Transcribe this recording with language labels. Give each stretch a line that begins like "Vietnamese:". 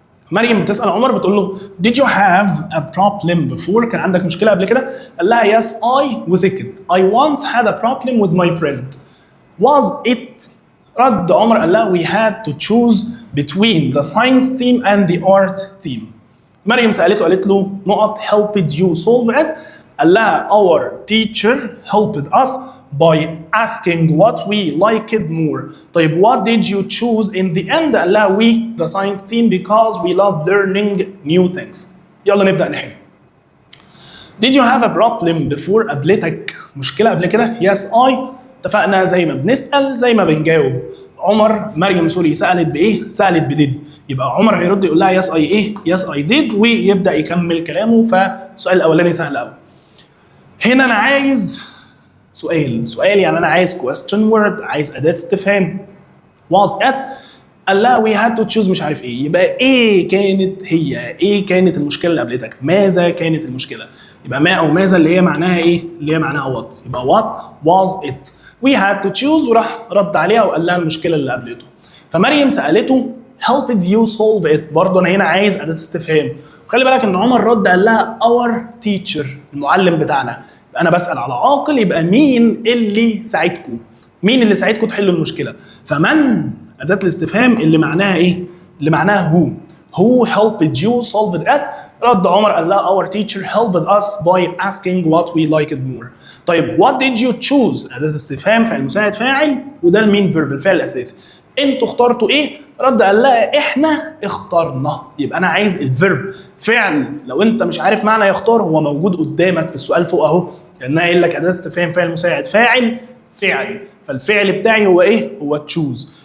Arabic: مريم بتسال عمر بتقول له
English: did you have a problem before؟
Arabic: كان عندك مشكله قبل كده؟ قال لها
English: yes I،
Arabic: وسكت.
English: I once had a problem with my friend. was it؟ رد عمر قال لها we had to choose between the science team and the art team.
Arabic: مريم سالته قالت له نقط
English: helped you solve it؟
Arabic: قال لها
English: our teacher helped us by asking what we liked more.
Arabic: طيب
English: what did you choose in the end؟
Arabic: قال لها
English: we the science team because we love learning new things.
Arabic: يلا نبدأ نحل.
English: Did you have a problem before؟
Arabic: قابلتك مشكلة قبل كده؟
English: Yes I.
Arabic: اتفقنا زي ما بنسأل زي ما بنجاوب. مريم سوري سألت بإيه؟ سألت بديد. يبقى عمر هيرد يقول لها
English: yes I
Arabic: إيه؟
English: yes I did،
Arabic: ويبدأ يكمل كلامه. فالسؤال الأولاني سهل قوي. هنا أنا عايز سؤال يعني انا عايز question word، عايز اداه استفهام.
English: was it؟
Arabic: قال لها
English: we had to choose
Arabic: مش عارف ايه. يبقى ايه كانت هي؟ ايه كانت المشكله اللي قابلتك؟ ماذا كانت المشكله؟ يبقى ما او ماذا اللي هي معناها ايه؟ اللي هي معناها what. يبقى
English: what was it؟ we had to choose،
Arabic: وراح رد عليها وقال لها المشكله اللي قابلته. فمريم سالته
English: helped you solve it،
Arabic: برضه انا هنا عايز اداه استفهام. وخلي بالك ان عمر رد قال لها
English: our teacher،
Arabic: المعلم بتاعنا. انا بسال على عاقل، يبقى مين اللي ساعدكم؟ مين اللي ساعدكم تحلوا المشكله؟ فمن اداه الاستفهام اللي معناها ايه؟ اللي معناها
English: who helped you solve it.
Arabic: رد عمر قال لها
English: our teacher helped us by asking what we liked more.
Arabic: طيب
English: what did you choose؟
Arabic: اداه استفهام فعل مساعد فاعل، وده المين فيرب الفعل الاساسي. انتوا اخترتوا ايه؟ رد قال لها احنا اخترنا. يبقى انا عايز الفيرب فعل. لو انت مش عارف معنى يختار هو موجود قدامك في السؤال فوق اهو، لانها قايل لك اداه استفهام فعل مساعد فاعل فعل، فالفعل بتاعي هو ايه؟ هو تشوز.